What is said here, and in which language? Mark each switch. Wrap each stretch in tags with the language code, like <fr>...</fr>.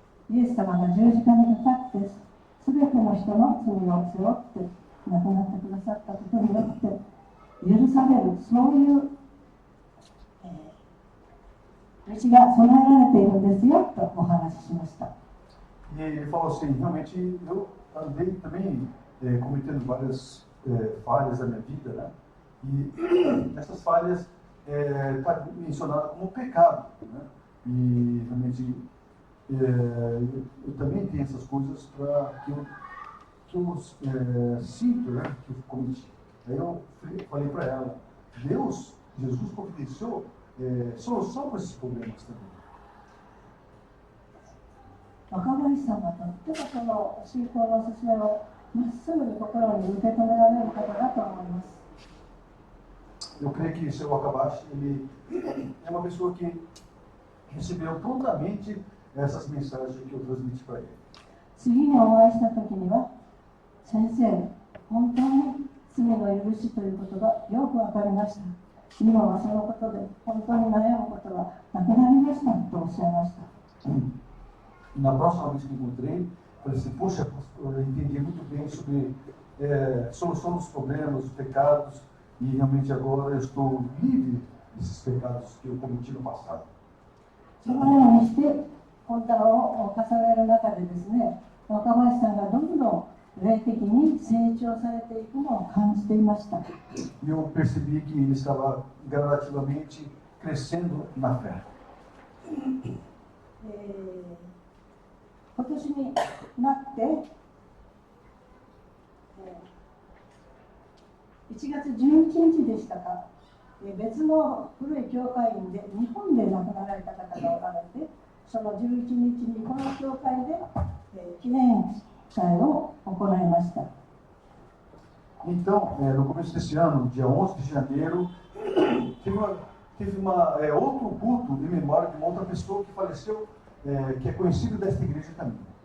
<ja>イエス様が十字架にかかって、すべての人の罪を背負って亡くなってくださったことによって許される、そういう、道が備えられているんですよとお話ししました。</ja> <pt>E ele falou assim, realmente eu andei também cometendo várias falhas na minha vida, né? E essas falhas tá mencionadas como pecado, né? E realmente eu também tenho essas coisas para que eu sinto, né? Que eu cometi. Aí eu falei para ela, Deus, Jesus providenciou solução para esses problemas também.</pt> <ja>若林さんがとってもその信仰の勧めをまっすぐに心に受け止められる方だと思います。</ja> <pt>Eu creio que o seu Wakabashi, ele é uma pessoa que recebeu prontamente essas mensagens que eu transmiti para ele.</pt> <ja>次にお会いした時には、先生、本当に罪の許しということがよくわかりました。今はそのことで本当に悩むことがなくなりましたとおっしゃいました。</ja> <pt>Na próxima vez que encontrei, falei assim, poxa, eu entendi muito bem sobre solução dos problemas, dos pecados, e realmente agora eu estou livre desses pecados que eu cometi no passado.</pt> <ja>そのようにして本題を重ねる中でですね、若林さんがどんどん霊的に成長されていくのを感じていました。</ja> <pt>E eu percebi que ele estava gradativamente crescendo na fé.</pt> <ja>今年になって、1月11日でしたか、別の古い教会員で日本で亡くなられた方がおられて、その11日にこの教会で、記念会を行いました。</ja> <pt>Então, no começo desse ano, dia 11 de janeiro, teve outro culto em memória de uma outra pessoa que faleceu, que é conhecido desta igreja também.</pt>